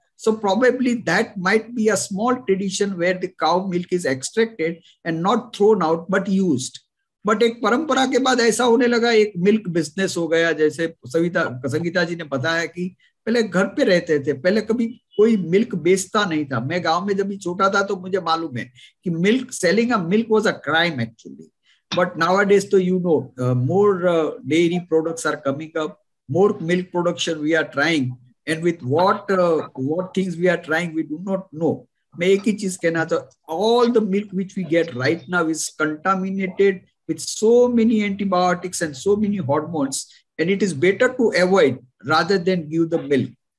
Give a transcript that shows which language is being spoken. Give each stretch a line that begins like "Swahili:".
English: So probably that might be a small tradition where the cow milk is extracted and not thrown out but used.
Hindi: But एक परंपरा के बाद ऐसा होने लगा, एक मिल्क बिजनेस हो गया। जैसे संगीता जी ने बताया कि पहले घर पे रहते थे, पहले कभी कोई मिल्क बेचता नहीं था। मैं गांव में जब भी छोटा था तो मुझे मालूम है कि milk,
English: Selling a milk was a crime actually. But nowadays, so more dairy products are coming up, more milk production we are trying, and with what things we are trying, we do not know.
Hindi: मैं एक ही चीज कहना चाहता,
English: all the milk which we get right now is contaminated with so many antibiotics and so many hormones, and it is better to avoid rather than give the milk.